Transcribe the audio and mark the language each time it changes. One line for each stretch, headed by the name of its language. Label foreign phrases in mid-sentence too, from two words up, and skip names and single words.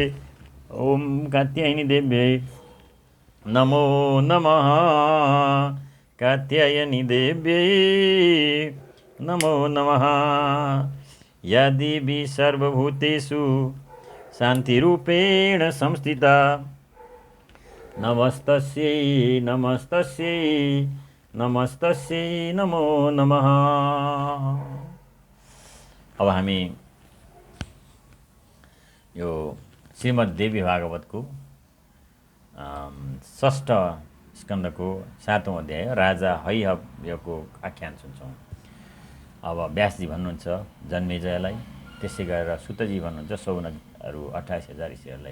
Sanskrit: ओम कात्यायनी देव्यै नमो नमः, कात्यायनी देव्यै नमो नमः। या देवी सर्वभूतेषु शान्तिरूपेण संस्थिता, नमस्तस्यै नमस्तस्यै नमस्तस्यै नमो नमः।
Nepali: अब हामी यो श्रीमद् देवी भागवतको षष्ठ स्कन्धको 7औं अध्याय राजा हैहयको आख्यान सुन्छौँ। अब व्यासजी भन्नुहुन्छ जन्मेजयलाई, त्यसै गरेर सुतजी भन्नुहुन्छ सौनकहरू 28,000 ऋषिहरूलाई।